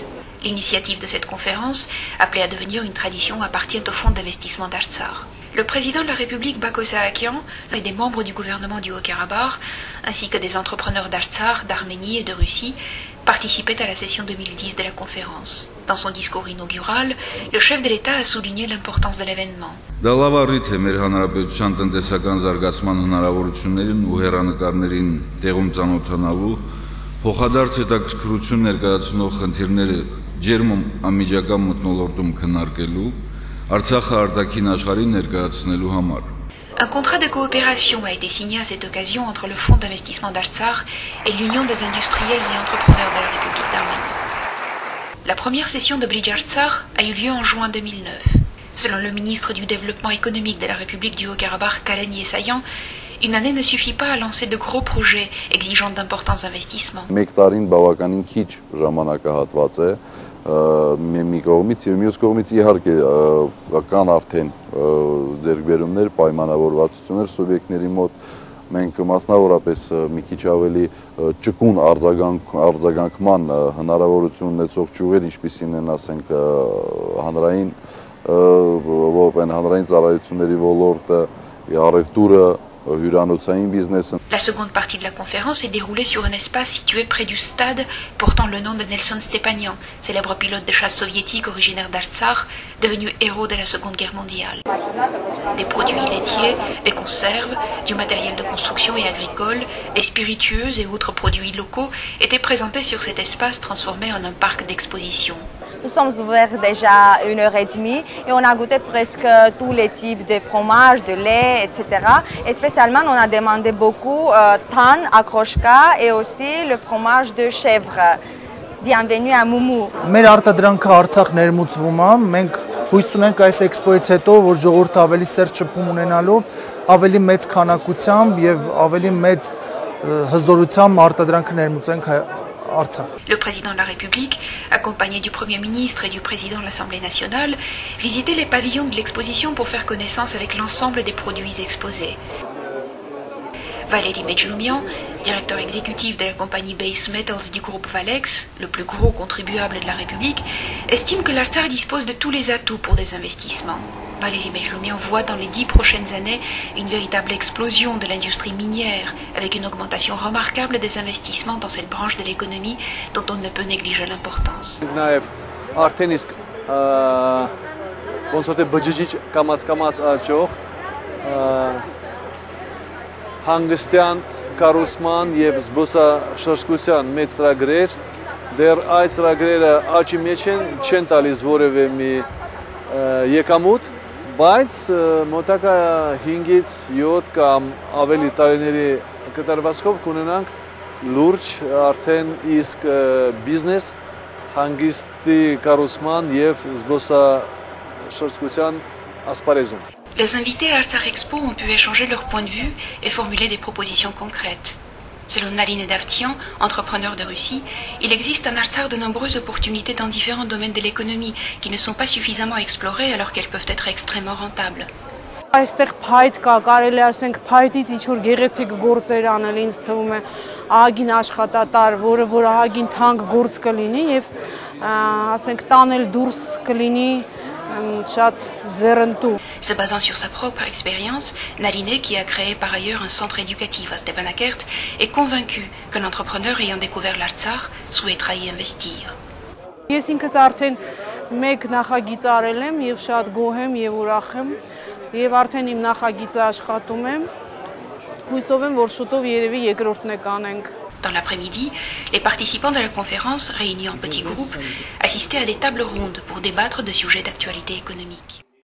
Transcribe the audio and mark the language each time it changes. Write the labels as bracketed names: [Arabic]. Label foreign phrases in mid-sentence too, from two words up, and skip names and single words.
[French] L'initiative de cette conférence, appelée à devenir une tradition, appartient au fonds d'investissement d'Artsakh. Le président de la République Bako Sahakian et des membres du gouvernement du Haut-Karabakh, ainsi que des entrepreneurs d'Artsakh, d'Arménie et de Russie, participaient à la session 2010 de la conférence. Dans son discours inaugural, le chef de l'État a souligné l'importance de l'événement. [Armenian] Դալավառիթ է մեր հանրապետության տնտեսական զարգացման հնարավորություններին ու հեռանկարներին տեղում ծանոթանալու, փոխադարձ հետաքրքրություն ներկայացնող խնդիրները ջերմ անմիջական մթնոլորտում քննարկելու, Արցախը արտաքին աշխարհին ներկայացնելու համար. [French] Un contrat de coopération a été signé à cette occasion entre le Fonds d'investissement d'Artsakh et l'Union des industriels et entrepreneurs de la République d'Arménie. La première session de Bridge Artsakh a eu lieu en juin 2009. Selon le ministre du Développement économique de la République du Haut-Karabakh, Kalen Yesayan, une année ne suffit pas à lancer de gros projets exigeant d'importants investissements. [Armenian] Մի կողմից եւ մյուս կողմից իհարկե կան արդեն ձեռքբերումներ, պայմանավորվածություններ սուբյեկտների մոտ, մենք մասնավորապես մի քիչ ավելի ճկուն արձագանքման հնարավորություն ունեցող ճյուղեր, ինչպիսին են, ասենք, հանրային ծառայությունների ոլորտը, առևտուրը, [French] La seconde partie de la conférence est déroulée sur un espace situé près du stade portant le nom de Nelson Stepanian, célèbre pilote de chasse soviétique originaire d'Artsakh, devenu héros de la Seconde Guerre mondiale. Des produits laitiers, des conserves, du matériel de construction et agricole, des spiritueux et autres produits locaux étaient présentés sur cet espace transformé en un parc d'exposition. Nous sommes ouverts déjà 1h30 et on a goûté presque tous les types de fromages, de lait, etc. Et spécialement, on a demandé beaucoup tan, akroshka et aussi le fromage de chèvre. Bienvenue à Moumou. [Armenian] Մեր արտադրանքը Արցախ ներմուծվում է, մենք հույս ունենք այս էքսպոյից հետո, որ ժողովուրդը ավելի սերտ շփում ունենալով, ավելի մեծ քանակությամբ եւ ավելի մեծ հզորությամբ արտադրանքը ներմուծենք [French] Le président de la République, accompagné du Premier ministre et du président de l'Assemblée nationale, visitait les pavillons de l'exposition pour faire connaissance avec l'ensemble des produits exposés. Valérie Medjloumian, directeur exécutif de la compagnie Base Metals du groupe Valex, le plus gros contribuable de la République, estime que l'Artsakh dispose de tous les atouts pour des investissements. Valérie Medjloumian voit dans les 10 prochaines années une véritable explosion de l'industrie minière, avec une augmentation remarquable des investissements dans cette branche de l'économie dont on ne peut négliger l'importance. [Armenian] Հանգստյան կառուցման եւ զբոսաշրջության մեծ ծրագրեր, դեռ այդ ծրագրերը աճի մեջ չեն տալիս որևէ մի եկամուտ, բայց մոտակա 5-ից 7 կամ ավելի տարիների կտրվածքով կունենանք լուրջ արդեն իսկ բիզնես հանգստի կառուցման եւ զբոսաշրջության ասպարեզում. [French] Les invités à Artsakh Expo ont pu échanger leurs points de vue et formuler des propositions concrètes. Selon Naline Davtian, entrepreneur de Russie, il existe en Artsakh de nombreuses opportunités dans différents domaines de l'économie qui ne sont pas suffisamment explorées alors qu'elles peuvent être extrêmement rentables. [Armenian] Այստեղ փայտ կա, կարելի ասենք փայտից ինչ որ գեղեցիկ գործեր անել, ինձ թվում է ահագին աշխատատար, որ ահագին թանկ գործ կլինի եւ ասենք տանել դուրս կլինի. [French] Se basant sur sa propre expérience, Naline, qui a créé par ailleurs un centre éducatif à Stepanakert, est convaincu que l'entrepreneur ayant découvert l'Artsakh souhaitera y investir. [Armenian] Ես ինքս արդեն մեկ նախագիծ արել եմ եւ շատ գոհ եմ եւ ուրախ եմ եւ արդեն իմ նախագիծը աշխատում եմ։ Հույսով եմ, որ շուտով երևի երկրորդն է կանենք։ [French] Dans l'après-midi, les participants de la conférence, réunis en petits groupes, assistaient à des tables rondes pour débattre de sujets d'actualité économique.